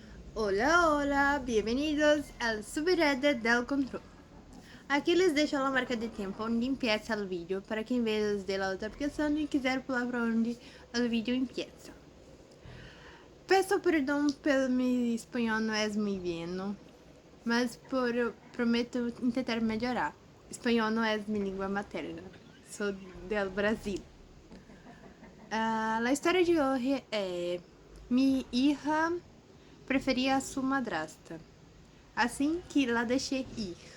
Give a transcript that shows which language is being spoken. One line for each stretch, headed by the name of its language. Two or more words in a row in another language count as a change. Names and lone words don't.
Spanish: Hola, hola, bienvenidos al subreddit del control. Aquí les dejo la marca de tiempo onde empieza el vídeo para
Portuguese: quem vê
Spanish: desde la otra aplicación y
Portuguese: quiser pular para onde
Spanish: el vídeo empieza.
Portuguese: Peço perdão pelo meu espanhol não é muito bueno, mas prometo tentar melhorar. Espanhol não é minha língua materna, sou del Brasil. A história de hoje é: minha hija preferia a sua madrasta, assim que la deixei ir.